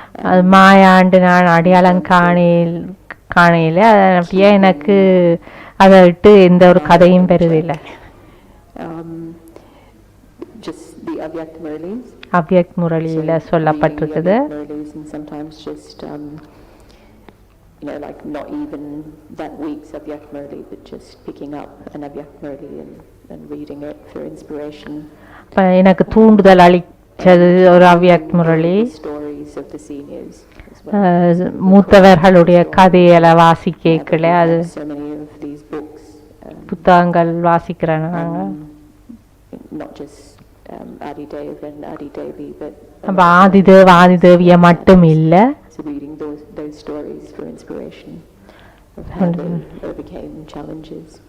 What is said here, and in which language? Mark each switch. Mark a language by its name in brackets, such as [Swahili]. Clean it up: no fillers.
[Tamil] அது மாயாண்டு நான் அடையாளம் காணையில அப்படியே எனக்கு அதை விட்டு எந்த ஒரு கதையும் பெறுதில்லை. [English] just the Avyakt Murlis. [Tamil] Avyakt முரளியில சொல்லப்பட்டிருக்குது. [English] Sometimes just like not even that week's Avyakt Murli, but just picking up an Avyakt Murli and reading it for inspiration. [Tamil] எனக்கு தூண்டுதல் அளித்தது ஒரு Avyakt Murali. [English] Stories of the seniors. [Tamil] மூத்தவர்களுடைய கதைகளை வாசிக்கல, அது [English] So many of these books. [Tamil] புத்தகங்கள் வாசிக்கிறாங்க. [English] Not just Adi Dev and Adi Devi, but [Tamil] Adidev ஆதிதேவிய மட்டும் இல்ல, [English] so reading those stories for inspiration of how they overcame challenges.